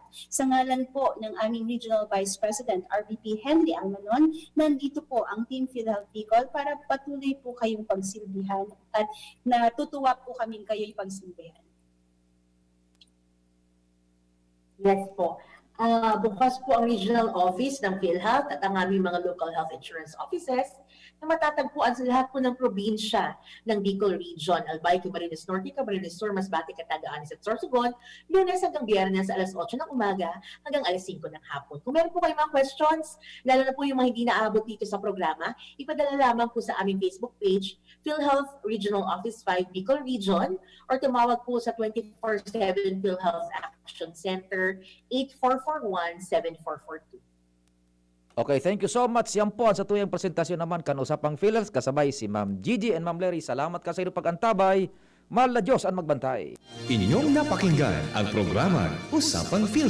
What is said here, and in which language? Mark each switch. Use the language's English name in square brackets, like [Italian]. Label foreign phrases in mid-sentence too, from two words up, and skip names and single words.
[Filipino] Sa ngalan po ng aming [English] Regional Vice President [Filipino] RVP Henry Almanon, nandito po ang Team PhilHealth Bicol para patuloy po kayong pagsilbihan at natutuwa po kaming kayo'y pagsilbihan. Yes po. Bukas po ang [English] regional office [Filipino] ng PhilHealth at ang aming mga [English] local health insurance offices [Filipino] na matatagpuan sa lahat po ng probinsya ng Bicol Region, Albay, Camarines Norte, Camarines Sur, Masbate, Cataganis at Sorsogon, Lunes hanggang Biyernes alas 8 ng umaga hanggang alas 5 ng hapon. Kung meron po kayong mga questions, lalo na po yung mga hindi naabot dito sa programa, ipadala lamang po sa aming Facebook page, PhilHealth Regional Office 5 Bicol Region, or tumawag po sa 24/7 PhilHealth Action Center 8441-7442. [English] Okay, thank you so much. [Bikol] Yan po sa tuyang presentasyon naman kan usapang PhilHealth kasabay si Ma'am Gigi and Ma'am Larry. Salamat ka sa inyong pag-antabay. Mahal na Diyos ang magbantay. [Filipino] Inyong napakinggan ang programa Usapang PhilHealth.